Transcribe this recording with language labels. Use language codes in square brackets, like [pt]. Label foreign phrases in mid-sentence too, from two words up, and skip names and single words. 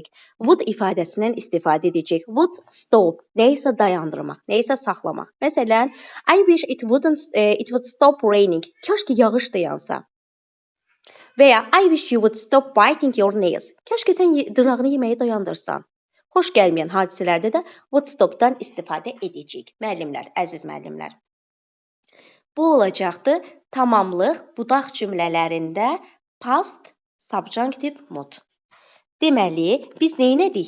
[az] Would ifadəsindən istifadə edəcəyik. [en] Would stop, [az] nəyisə dayandırmaq, nəyisə saxlamaq. Məsələn, [en] I wish it would stop raining. [az] Kaş ki yağış da yansa. Və ya [en] I wish you would stop biting your nails. [az] Kaş ki sən dırnağını yeməyi dayandırsan. Xoş gəlməyən hadisələrdə də [en] would stopdan [az] istifadə edəcəyik. Müəllimlər, əziz müəllimlər. Bu olacaqdı tamamlıq budaq cümlələrində [en] past subjunctive mood. [az] Deməli, biz nə etdik?